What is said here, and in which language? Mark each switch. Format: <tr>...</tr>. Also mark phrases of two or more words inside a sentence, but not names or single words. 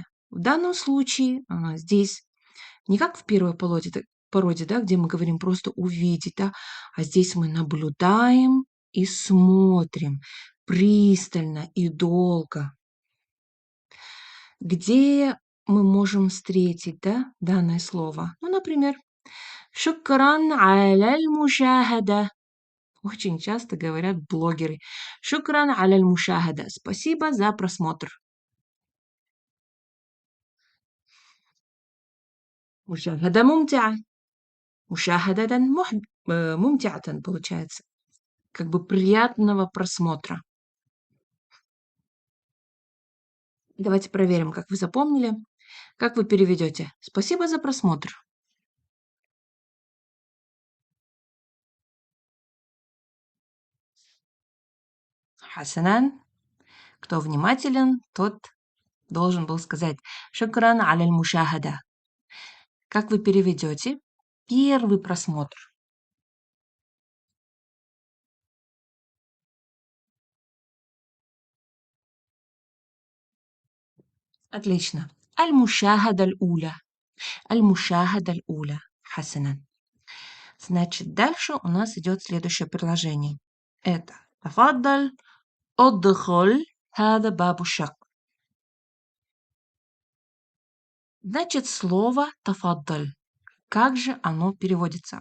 <ru>В данном случае здесь не как в первой породе, да, где мы говорим просто увидеть, да, а здесь мы наблюдаем и смотрим пристально и долго. Где мы можем встретить, да, данное слово? Ну, например,</ru> <ar>«شكرا على المشاهدة».</ar> <ru>Очень часто говорят блогеры.</ru> <ar>«شكرا على المشاهدة».</ar> <ru>Спасибо за просмотр.</ru> <ar>مشاهدة ممتعة. مشاهدة ممتعة</ar> <ru>получается. Как бы приятного просмотра. Давайте проверим, как вы запомнили. Как вы переведете? Спасибо за просмотр. Хасанан. Кто внимателен, тот должен был сказать</ru> <ar>«شكرا على المشاهدة».</ar> <ru>Как вы переведете? Первый просмотр. Отлично.</ru> <ar>المشاهدة الأولى. المشاهدة الأولى. حسنا.</ar> <ru>Значит, дальше у нас идет следующее предложение.</ru> <ar>Это تفضل ادخل هذا باب شك.</ar> <ru>Значит, слово тафаддаль. Как же оно переводится?</ru>